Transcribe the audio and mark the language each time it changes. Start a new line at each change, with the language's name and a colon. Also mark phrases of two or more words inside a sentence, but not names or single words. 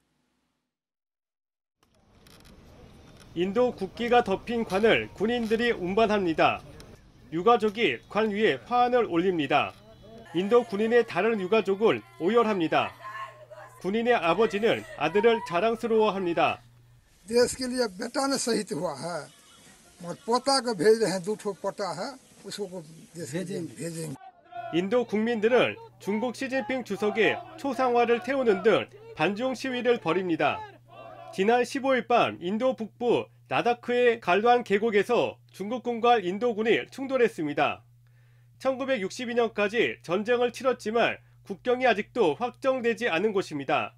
Korean: 인도 국기가 덮인 관을 군인들이 운반합니다. 유가족이 관 위에 화환을 올립니다. 인도 군인의 다른 유가족을 오열합니다. 군인의 아버지는 아들을 자랑스러워합니다.
Hindi: देश के लिए बेटा ने शहीद हुआ है और पोता को भेज रहे हैं 2ठो पोता है उसको भेजेंगे.
Korean: 인도 국민들은 중국 시진핑 주석의 초상화를 태우는 등 반중 시위를 벌입니다. 지난 15일 밤 인도 북부 라다크의 갈완 계곡에서 중국군과 인도군이 충돌했습니다. 1962년까지 전쟁을 치렀지만 국경이 아직도 확정되지 않은 곳입니다.